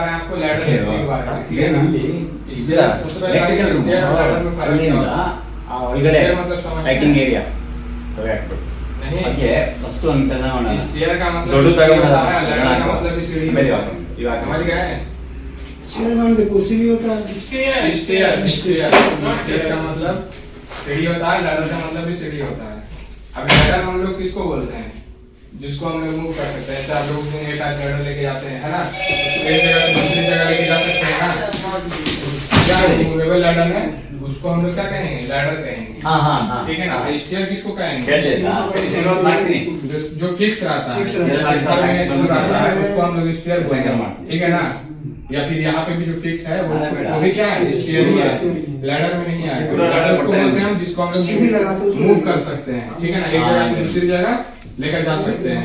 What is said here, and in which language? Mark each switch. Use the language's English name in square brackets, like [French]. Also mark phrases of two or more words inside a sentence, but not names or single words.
[Hindi] आपको लैडर से ठीक बात है, ठीक है ना। सबसे पहले [English] electrical room [Hindi] स्टेयर और लैडर में फर्क क्या होता है? [Kannada] ಆ ಒಳಗಡೆ [Hindi] स्टेयर मतलब समझते [Kannada] ಪ್ಯಾಕಿಂಗ್ [Hindi] हैं? [Kannada] ಏರಿಯಾ [Hindi] नहीं, [Kannada] ಹಾಗೆ ಫಸ್ಟ್ ಒಂದು ಕೆಲಸ ಮಾಡೋಣ [Hindi] स्टेयर का मतलब [Kannada] ದೊಡ್ಡ [Hindi] सीढ़ी [Kannada] ತಗೊಂಡು [Hindi] होता है, लैडर का मतलब भी सीढ़ी [Kannada] ಆಮೇಲೆ [Hindi] होता है। [Kannada] ಇವಾಗ [Hindi] समझ गए? चेयर मान के कुर्सी भी होता है। स्टेयर का मतलब सीढ़ी होता है, लैडर का मतलब भी सीढ़ी होता है। अब लैडर हम लोग किसको बोलते हैं? जिसको हम लोग मूव कर सकते हैं। जैसे आप लोग एक लैडर लेके जाते हैं, है ना, उसको एक जगह से दूसरी जगह लेके जा सकते हैं ना। क्या [English] movable ladder [Hindi] है, उसको हम लोग क्या कहेंगे? लैडर कहेंगे। हाँ हाँ हाँ ठीक है ना। स्टेयर किसको कहेंगे? [Kannada] ಇರೋದು ಮಾಡ್ತೀನಿ [Hindi] जो फिक्स रहता है, Fix जैसे रहता है। घर में जो रहता है उसको हम लोग स्टेयर बोलेंगे, बोलेंगे। ठीक है ना। या फिर यहाँ पे भी जो फिक्स है वो हाँ, बेटा। भी क्या है? स्टेयर ही है, लैडर में नहीं है। लैडर उसको बोलते हैं हम जिसको हम सीढ़ी लगा के लोग उसको मूव कर सकते हैं, ठीक है ना, एक जगह से दूसरी जगह लेकर जा सकते हैं।